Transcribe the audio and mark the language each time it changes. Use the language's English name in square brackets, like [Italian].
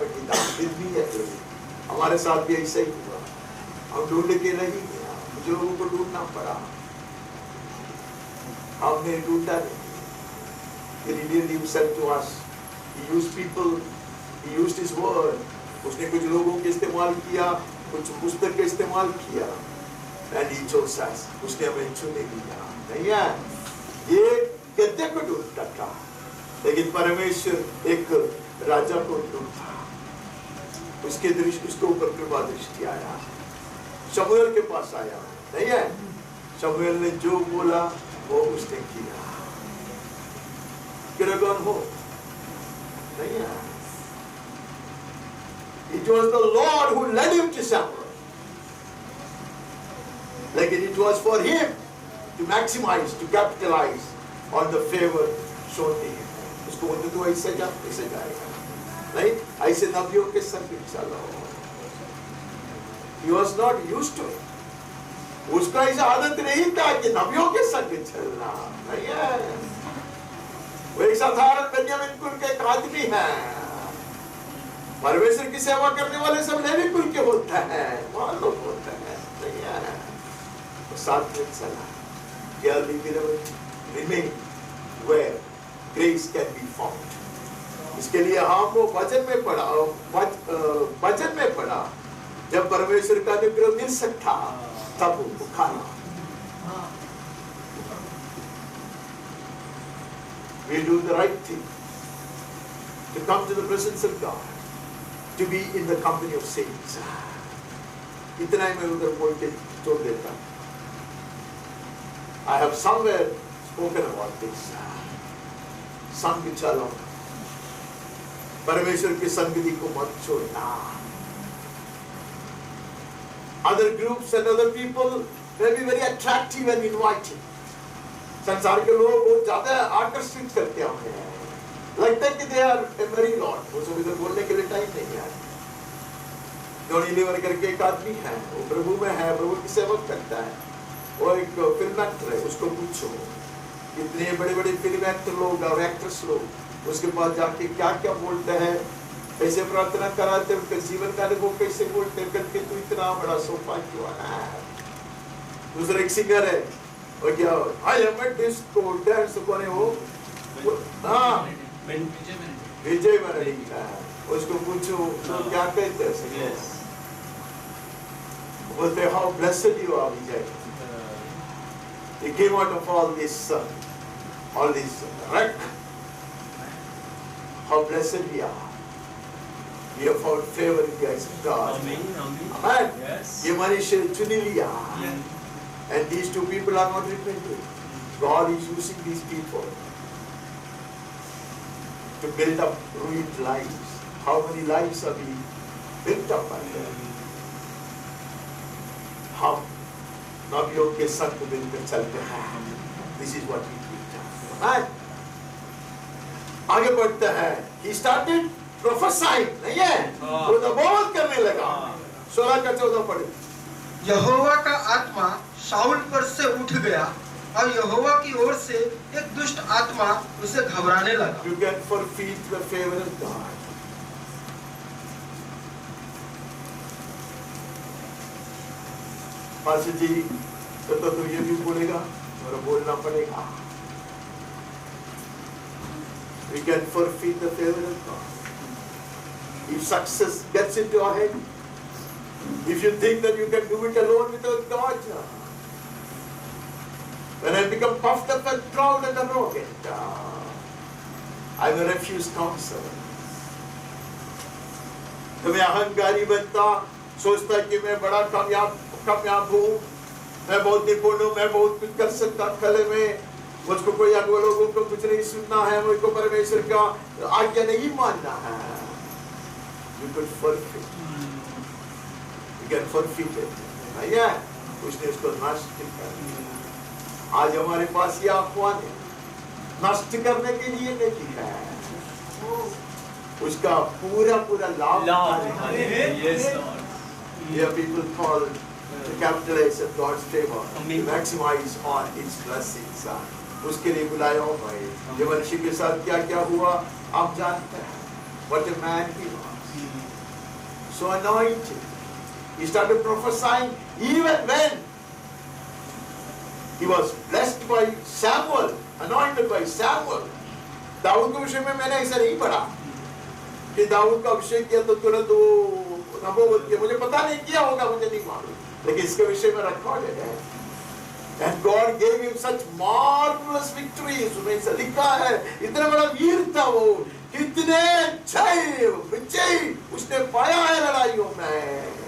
[Hindi] हमारे साथ भी ऐसा ही हुआ। हम ढूंढ के नहीं गया, मुझे लोगों को ढूंढना पड़ा, हमने ढूंढा नहीं। [English] He revealed himself to us। He used people, he used his word। [Hindi] उसने कुछ लोगों के इस्तेमाल किया, कुछ पुस्तक के इस्तेमाल किया, [English] and he chose us। [Hindi] उसने हमें चुने लिया। नहीं है, ये गद्दे को ढूंढता था, लेकिन परमेश्वर एक राजा को ढूंढता। उसके दृष्टि, उसके ऊपर कृपा दृष्टि आया, शमूएल के पास आया। नहीं है, शमूएल ने जो बोला वो उसने किया। किरगन हो नहीं है। [English] It was the Lord who led him to Samuel, लेकिन it was for him to maximize, to capitalize on the favor shown to him। [Hindi] उसको बोलते तो ऐसे जा, ऐसे जाएगा नहीं, ऐसे नबियों के संग चलो। [English] He was not used to it। [Hindi] उसका ऐसा आदत नहीं था कि नबियों के संग चलना। नहीं है, वो एक साधारण बेन्यामीन कुल के एक आदमी है। परमेश्वर की सेवा करने वाले सब लेवी कुल के होते हैं, वहां लोग होते हैं। नहीं है, तो साथ में चला। [English] Remain where grace can be found। [Hindi] इसके लिए हम वो वचन में पढ़ा, वचन में पढ़ा, जब परमेश्वर का अनुग्रह मिल सकता तब वो खाना। [English] We do the right thing to come to the presence of God, to be in the company of saints। [Hindi] इतना ही मैं उधर बोल के छोड़ देता। [English] I have somewhere spoken about this। [Hindi] संग चलो, परमेश्वर की संगति को मत छोड़ना। [English] Other groups and other people may be very attractive and inviting। [Hindi] संसार के लोग बहुत ज्यादा आकर्षित करते हैं, लगता है कि [English] they are a very lot। [Hindi] वो सब इधर बोलने के लिए टाइम नहीं है। जॉनी लीवर करके एक आदमी है, वो प्रभु में है, प्रभु की सेवा करता है, वो एक फिल्म एक्टर है। उसको पूछो, इतने बड़े बड़े फिल्म एक्टर लोग और एक्ट्रेस लोग उसके बाद जाके क्या क्या बोलते हैं, कैसे प्रार्थना कराते, उनके जीवन का अनुभव कैसे बोलते करके तू इतना बड़ा सौभाग्य वाला है। दूसरा एक सिंगर है, और क्या [English] I am a disco dance [Hindi] कौन है वो? हाँ, विजय मरड़ी का। उसको पूछो तो क्या कहते हैं? बोलते [English] How blessed you are Vijay, he came out of all this wreck. How blessed we are. We have found favor in the eyes of God. Amen. Yes. [Hindi] ये मनुष्य चुन लिया, [English] and these two people are not repenting. God is using these people to build up ruined lives. How many lives are being built up by them? [Hindi] हम नबियों के संग मिलकर चलते हैं। [English] This is what we do. [Hindi] आगे बढ़ते हैं। [English] He started prophesying, [Hindi] नहीं है? वो नबूवत करने लगा। 16 का 14 पढ़े। यहोवा का आत्मा शाऊल पर से उठ गया और यहोवा की ओर से एक दुष्ट आत्मा उसे घबराने लगा। [English] You can forfeit the favor of God. [Hindi] Pastor जी तो ये भी बोलेगा और बोलना पड़ेगा। [English] We can forfeit the favor of God. If success gets into our head, if you think that you can do it alone without God, when I become puffed up and proud and arrogant, I will refuse counsel. [Hindi] तो मैं अहंकारी बनता, सोचता कि मैं बड़ा कामयाब हूँ, मैं बहुत निपुण हूँ, मैं बहुत कुछ कर सकता खले में, मुझको कोई अगले लोगों को कुछ नहीं सुनना है, मुझको परमेश्वर का आज्ञा नहीं मानना है। [English] You could forfeit. You can forfeit it. [Hindi] नहीं है? उसने उसको नष्ट कर दिया। आज हमारे पास ये आह्वान है, नष्ट करने के लिए नहीं है, उसका पूरा लाभ उठाने के लिए। [English] Yes, Lord. Here people call to capitalize on God's favor, to maximize on its blessings. [Hindi] उसके लिए बुलाया हुआ है। ये मनुष्य के साथ क्या क्या हुआ आप जानते हैं। [English] What a man he was. So anointed. He started prophesying even when he was blessed by Samuel, anointed by Samuel. [Hindi] Dawood के विषय में मैंने ऐसा नहीं पढ़ा कि दाऊद का अभिषेक किया तो तुरंत वो नबूवत किया। मुझे पता नहीं किया होगा, मुझे नहीं मालूम, लेकिन इसके विषय में रिकॉर्डेड है। [English] And God gave him such marvelous victories. [Hindi] उसमें ऐसा लिखा है, इतना बड़ा वीर था वो, कितने विजय उसने पाया है लड़ाइयों में।